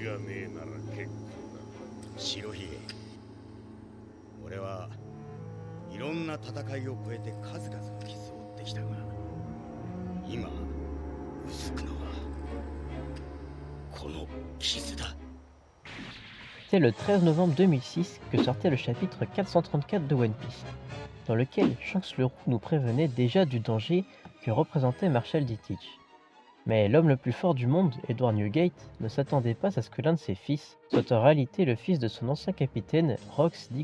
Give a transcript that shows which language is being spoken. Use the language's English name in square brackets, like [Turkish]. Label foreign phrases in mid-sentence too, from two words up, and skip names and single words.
[Japanese] ねえなら結構だ。白ひげ、俺はいろんな戦いを超えて数々の傷を負ってきたが、今うずくのはこの傷だ。 [French] C'était le 13 novembre 2006 que sortait le chapitre 434 de One Piece, dans lequel Shanks le Roux nous prévenait déjà du danger que représentait Marshall D. Teach. Mais l'homme le plus fort du monde, Edward Newgate, ne s'attendait pas à ce que l'un de ses fils soit en réalité le fils de son ancien capitaine, Rox D.